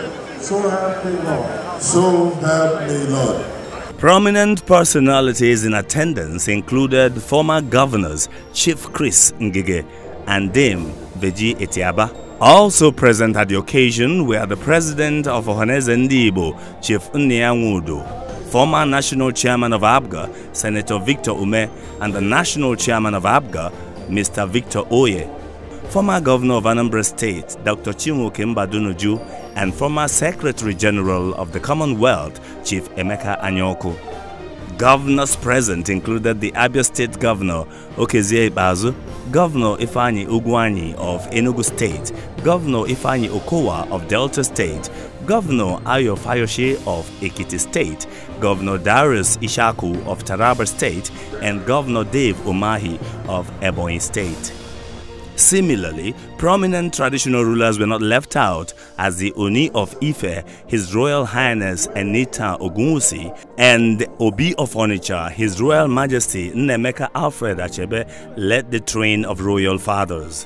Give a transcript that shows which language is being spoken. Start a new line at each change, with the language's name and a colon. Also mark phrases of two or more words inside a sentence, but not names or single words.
English: So help me God. So help me Lord. Prominent personalities in attendance included former governors Chief Chris Ngige and Dame Veji Etiaba. Also present at the occasion were the President of Ohaneze Ndibo, Chief Nnianwudo, former National Chairman of ABGA, Senator Victor Ume, and the National Chairman of ABGA, Mr. Victor Oye, former Governor of Anambra State, Dr. Chinwoke Mbadunuju, and former Secretary General of the Commonwealth, Chief Emeka Anyaoku. Governors present included the Abia State Governor, Okezie Ibazu, Governor Ifeanyi Ugwuanyi of Enugu State, Governor Ifeanyi Okowa of Delta State, Governor Ayo Fayoshe of Ekiti State, Governor Darius Ishaku of Taraba State, and Governor Dave Umahi of Ebonyi State. Similarly, prominent traditional rulers were not left out, as the Oni of Ife, His Royal Highness Enita Ogunwusi, and Obi of Onitsha, His Royal Majesty Nnemeka Alfred Achebe, led the train of royal fathers.